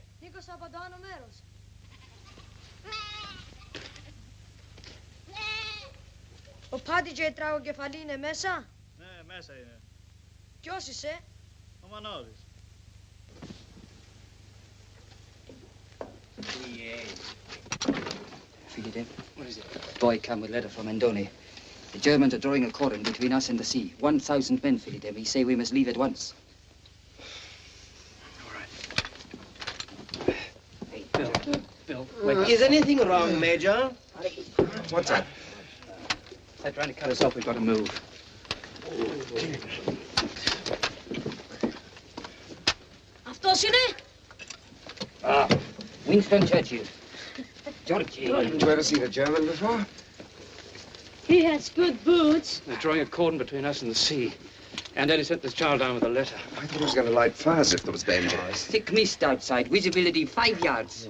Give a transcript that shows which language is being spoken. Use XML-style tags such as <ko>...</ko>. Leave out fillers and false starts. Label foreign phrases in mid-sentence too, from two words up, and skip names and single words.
<el>Νίκος από το άνω μέρος. Ο Πάντιτζε τραγωκεφαλή είναι μέσα. Ναι, μέσα είναι. Ποιος είσαι? Ο Μανώλης.</el> <en>Philip, what is it? Boy come with letter from Andoni. The Germans are drawing a cordon between us and the sea. 1,000 men, Philip. We say we must leave at once. Bill, wait. Is anything wrong, Major? What's that? They're trying to cut us off. We've got to move.</en> <el>Αυτός είναι?</el> <en>Winston Churchill. Georgie. You ever seen a German before? He has good boots. They're drawing a cordon between us and the sea. And Eddie sent this child down with a letter. I thought he was going to light fires if there was danger. Thick mist outside. Visibility 5 yards.</en>